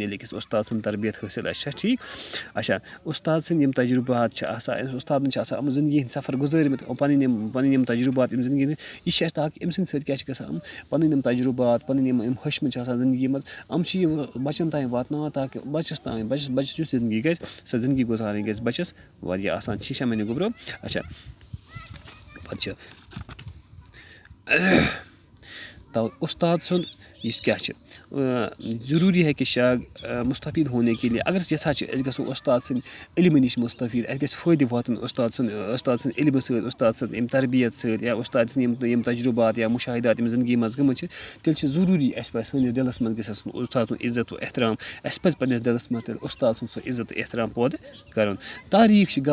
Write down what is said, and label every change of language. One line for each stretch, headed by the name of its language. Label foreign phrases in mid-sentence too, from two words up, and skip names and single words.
Kashmiri: ییٚلہِ أکِس اُستاد سٕنٛز تربیت حٲصِل آسہِ چھا ٹھیٖک اچھا اُستاد سٕنٛدۍ یِم تجرُبات چھِ آسان اُستادَن چھِ آسان یِم زِندگی ہِنٛدۍ سفر گُزٲرمٕتۍ پَنٕنۍ یِم تجرُبات یِم زِندگی ہِنٛدۍ یہِ چھِ اَسہِ تاکہِ أمۍ سٕنٛدِ سۭتۍ کیٛاہ چھِ گژھان پَنٕنۍ یِم تجرُبات پَنٕنۍ یِم ۂچھمٕتۍ چھِ آسان زِندگی منٛز یِم چھِ یہِ بَچَن تانۍ واتناوان تاکہِ بَچَس یُس زِندگی گژھِ سۄ زِندگی گُزارٕنۍ گژھِ بَچَس واریاہ آسان ٹھیٖک چھا میٛانیو گوٚبرو اچھا پَتہٕ چھِ تو اُستاد سُنٛد یُس کیٛاہ چھِ
Urdu: ضروٗری ہے کہ شاگ مُستفیٖد ہونے کے لیے
Kashmiri: اگر أسۍ یَژھان چھِ أسۍ گژھو اُستاد سٕنٛدۍ علمہٕ نِش مُستفیٖد اَسہِ گژھِ فٲیدٕ واتُن اُستاد سٕنٛدۍ علمہٕ سۭتۍ اُستاد سٕنٛدۍ اَمہِ تربیت سۭتۍ یا اُستاد سٕنٛدۍ یِم تجرُبات یا مُشاہدات یِم زِندگی منٛز گٔمٕتۍ چھِ تیٚلہِ چھِ ضروٗری اَسہِ پَزِ سٲنِس دِلَس منٛز گژھِ آسُن اُستاد سُنٛد عزت و احترام اَسہِ پَزِ پنٛنِس دِلَس منٛز تیٚلہِ اُستاد سُنٛد سُہ عزت تہٕ احترام پٲدٕ کَرُن تاریٖخ چھِ